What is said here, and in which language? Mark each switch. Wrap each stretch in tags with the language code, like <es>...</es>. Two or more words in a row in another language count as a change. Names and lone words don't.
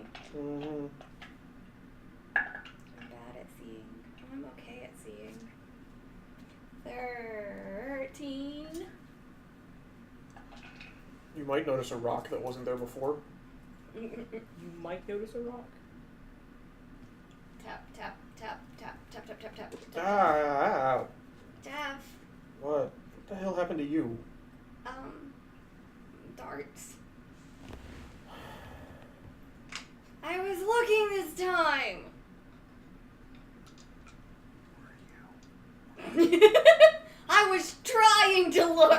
<en>Mm-hmm. I'm bad at seeing. I'm okay at seeing. 13. You might notice a rock that wasn't there before. You might notice a rock. Tap, tap, tap, tap, tap, tap, tap, tap. Tap. Ah! Jeff. What the hell happened to you? Darts. I was looking this time. I was trying to look.</en>